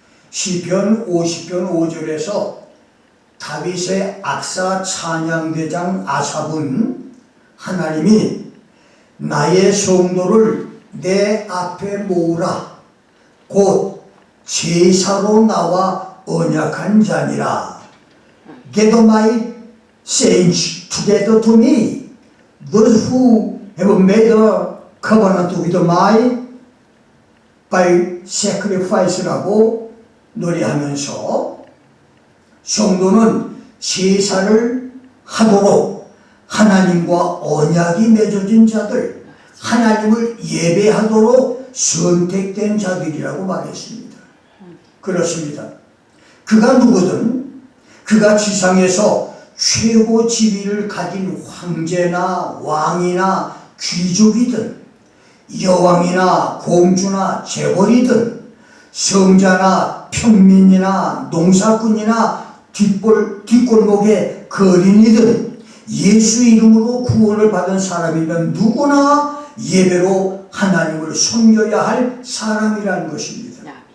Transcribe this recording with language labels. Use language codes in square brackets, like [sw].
[ko] 시편 50편 5절에서 다윗의 악사 찬양대장 아삽은 하나님이 나의 성도를 내 앞에 모으라 곧 제사로 나와 언약한 자니라. [en] Gather my saints together to me, those who have made a covenant with me by sacrifice라고 [ko] 노래하면서 성도는 제사를 하도록 하나님과 언약이 맺어진 자들, 하나님을 예배하도록 선택된 자들이라고 말했습니다. 그렇습니다. 그가 누구든 그가 지상에서 최고 지위를 가진 황제나 왕이나 귀족이든 여왕이나 공주나 재벌이든 성자나 평민이나 농사꾼이나 뒷골목의 거린이든 예수 이름으로 구원을 받은 사람이면 누구나 예배로 하나님을 섬겨야 할 사람이라는 것입니다.